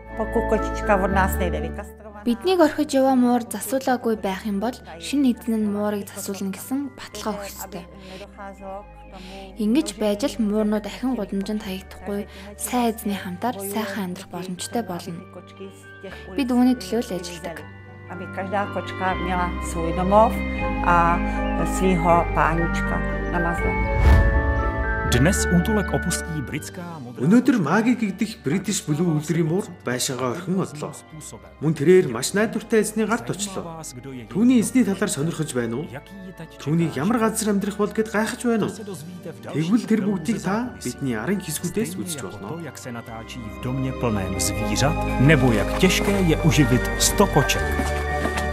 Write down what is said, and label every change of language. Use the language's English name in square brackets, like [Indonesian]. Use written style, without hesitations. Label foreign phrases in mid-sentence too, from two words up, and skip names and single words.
[Mongolian] Биднийг орхиж яваа муур засуулаагүй байх юм бол шинэ эзэн нь муурыг засуулна гэсэн баталгаа өгөх ёстой. Ингэж байж л муурнууд ахин гудамжинд хаягдахгүй сайн эзний хамтаар сайхан амьдрах боломжтой болно. Бид үүний төлөө л ажилладаг. [Czech] Každá kočka měla svůj domov a svýho pánička na mazle. [Mongolian] Өнөөдөр Маги гэгдэх British Blue үлрийн муур байшингаа орхин одлоо. Мөн тэрээр маш найдвартай эзний гарт очлоо. Түүний эзний талаар сонирхож байна уу? Түүнийг ямар газар амьдрах бол гэд гайхаж байна уу? Тэгвэл тэр бүгдийг та бидний арын хэсгүүдээс үзэж болно. [Czech] Nebo jak těžké je uživit 100 koček.